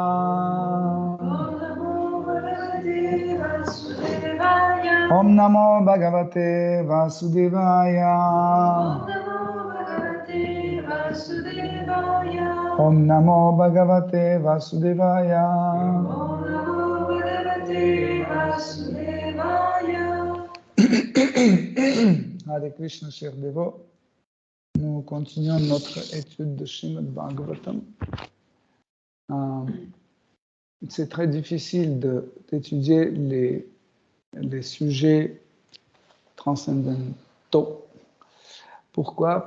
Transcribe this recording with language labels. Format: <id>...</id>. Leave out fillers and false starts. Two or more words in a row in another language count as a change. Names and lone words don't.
<sa>ॐ नमो भगवते वासुदेवाय. ॐ नमो भगवते वासुदेवाय.</sa> <fr>Hare Krishna, chers dévots. Nous continuons notre étude de Srimad Bhagavatam. c'est très difficile d'étudier les sujets transcendantaux. Pourquoi?</fr>